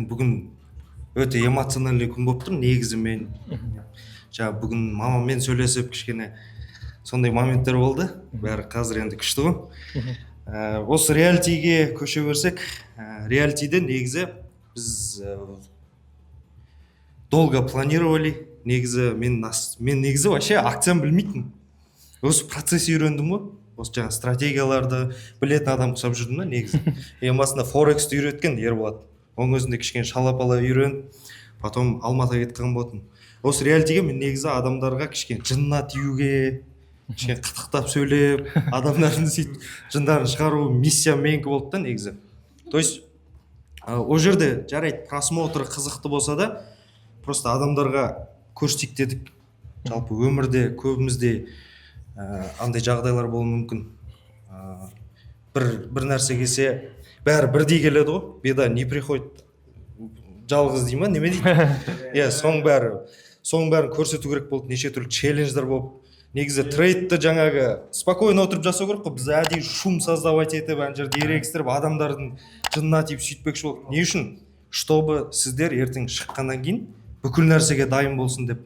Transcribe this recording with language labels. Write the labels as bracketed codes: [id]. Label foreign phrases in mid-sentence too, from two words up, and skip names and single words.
[kk] Бүгін өте эмоциональный күн болып тұр. Негізі мен бүгін мамаммен сөйлесіп кішкене сондай моменттер болды. Бәрі қазір енді күшті ғой. Осы реалитиге көше берсек, реалитиде негізі біз [ru] долго планировали. [kk] Негізі мен негізі вообще акцияны білмейтін. Осы процесс үйрендім ғой. Осы жаңа стратегияларды білетін адам құсап жүрдім да негізі. Басында Форексті үйреткен Ерболат. Оның өзінде кішкене шалапала үйреніп, потом Алматыға кеткен болатын. Осы реалитиге мен негізі адамдарға кішкене жынына тиюге, кішкене қытықтап сөйлеп, адамдардың сөйтіп жындарын шығару миссия менікі болды да негізі. [ru] То есть [kk] ол жерде жарайды просмотр қызықты болса да, просто адамдарға көрсетейік дедік. Жалпы өмірде көбімізде андай жағдайлар болуы мүмкін. Бір нәрсе келсе, бәрі бірдей келеді ғой. [ru] Беда не приходит [kk] жалғыз дей ма, неме дейді? Соның бәрін көрсету керек болды. Неше түрлі челлендждер болып. Негізі трейдті жаңағы спокойно отырып жасау керек қой. Біз әдейі [ru] шум создавать [kk] етіп, ана жерде ерегістіріп, адамдардың жынына тиіп сөйтпекші болдық. Не үшін? Чтобы сіздер ертең шыққаннан кейін бүкіл нәрсеге дайын болсын деп.